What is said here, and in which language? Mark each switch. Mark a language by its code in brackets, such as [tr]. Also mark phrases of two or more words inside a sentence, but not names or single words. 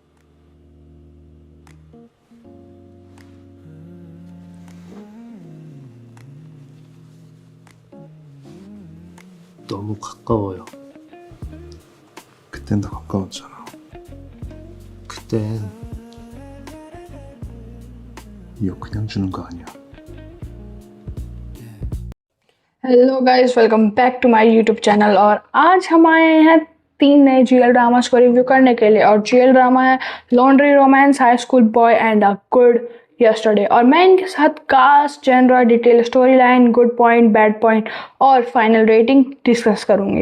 [ko] 너무 가까워요. 그땐 더 가까웠잖아. 그땐 이거 그냥 주는 거 아니야. [en] Hello guys, welcome back to my YouTube channel. [hi] और आज हम आए हैं 3 नए [en] GL dramas [hi] को रिव्यू करने के लिए। और [en] GL drama [hi] है लॉन्ड्री रोमांस, हाई स्कूल बॉय एंड अ गुड यस्टरडे। और मैं इनके साथ [en] cast, genre, detail, story line, good point, bad point [hi] और [en] final rating discuss [hi] करूंगी।